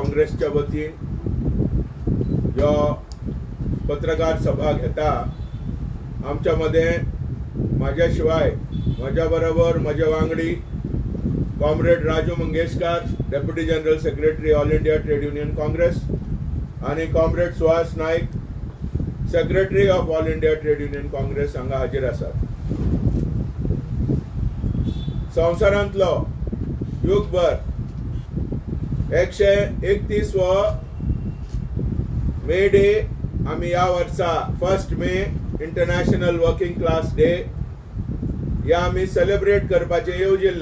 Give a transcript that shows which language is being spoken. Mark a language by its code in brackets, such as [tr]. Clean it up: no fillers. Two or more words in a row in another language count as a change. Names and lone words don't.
[kok] काँग्रेसच्या वतीन ह्यो पत्रकार सभा घेता। आमच्या मध्ये माझ्या शिवाय माझ्या बरोबर माझे वांगडी कॉम्रेड राजू मंगेशकर, [en] Deputy General Secretary All India Trade Union Congress, [kok] आणि कॉम्रेड सुहास नाईक, [en] Secretary of All India Trade Union Congress [kok] हांगा हाजीर आसात। संवसारांतलो युगभर 131वो मे डे आमी ह्या वर्सा 1 मे [en] International Working Class Day [kok] या आमी सेलिब्रेट करपाचे येवजिल्ले।